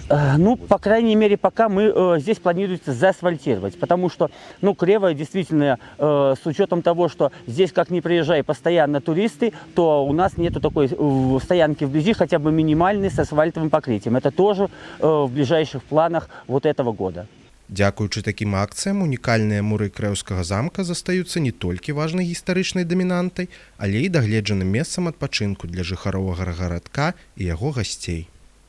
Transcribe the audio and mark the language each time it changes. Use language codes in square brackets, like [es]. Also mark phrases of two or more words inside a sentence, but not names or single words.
[ru] Ну, по крайней мере, пока мы здесь планируется заасфальтировать, потому что, ну, Крево действительно, с учетом того, что здесь, как ни приезжай, постоянно туристы, то у нас нету такой стоянки вблизи, хотя бы минимальной, с асфальтовым покрытием. Это тоже в ближайших планах вот этого года. [be] Дзякуючы такім акцыям унікальныя муры Крэўскага замка застаюцца не толькі важнай гістарычнай дамінантай, але і дагледжаным месцам адпачынку для жыхароў гарадка і яго гасцей.